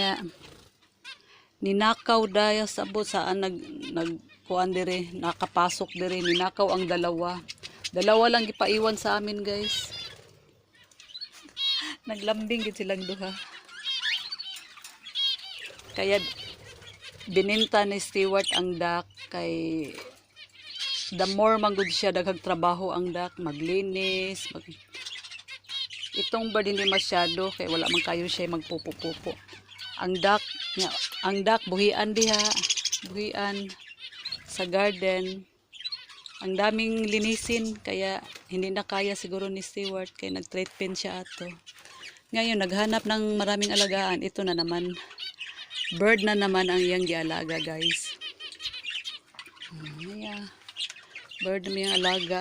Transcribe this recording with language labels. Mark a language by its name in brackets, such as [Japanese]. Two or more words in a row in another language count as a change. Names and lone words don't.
[Filipino] Ninakaw dahil sabot saan nagkuan dire, nakapasok dire, ninakaw ang dalawa. Dalawa lang gipaiwan sa amin, guys. Naglambing gid silang duha. Kaya bininta ni Stewart ang duck kay [English] the more [Cebuano] manggod siya daghang trabaho [Filipino] ang duck, maglinis, itong bird hindi masyado [Cebuano] kay wala man kayo siya magpupo-pupo. Ang duck buhian diha, buhian sa garden. [Filipino] Ang daming linisin kaya hindi na kaya siguro ni Stewart [Cebuano] kay nag-treatment siya ato. [Filipino] Ngayon naghanap ng maraming alagaan. Ito na naman. [Cebuano] Bird na naman ang iyang gialaga, guys. Bird na iyang alaga.